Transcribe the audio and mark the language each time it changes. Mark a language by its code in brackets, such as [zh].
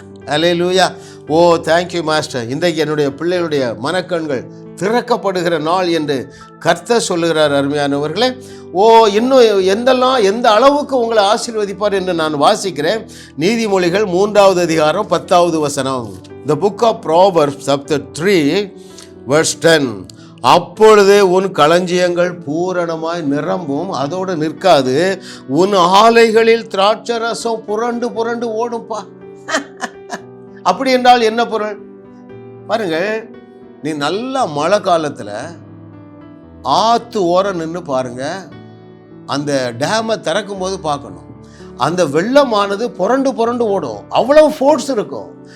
[ta] ஹல்லேலூயா. [en] Oh thank you master. [ta] இன்றைக்கு என்னுடைய பிள்ளைகளுடைய மனக்கண்கள் திறக்கப்படுகிற நாள் என்று கர்த்தர் சொல்லுகிறார். அருமையானவர்களே, ஓ இன்னும் எந்த அளவுக்கு உங்களை ஆசீர்வதிப்பார் என்று நான் வாசிக்கிறேன். நீதிமொழிகள் 3வது அதிகாரம் 10வது வசனம். [en] The book of Proverbs chapter 3 verse 10. [ta] அப்பொழுது உன் களஞ்சியங்கள் பூரணமாய் நிரம்பும், அதோடு நிற்காது, உன் ஆலைகளில் திராட்சை ரசம் புரண்டு புரண்டு ஓடும்பா. அப்படி என்றால் என்ன பொருள் பாருங்கள். நீ நல்ல மழை காலத்தில் ஆற்று ஓரம் நின்று பாருங்க, அந்த டேமை திறக்கும் போது பார்க்கணும், அந்த வெள்ளமானது புரண்டு புரண்டு ஓடும், அவ்வளவு ஃபோர்ஸ் இருக்கும்.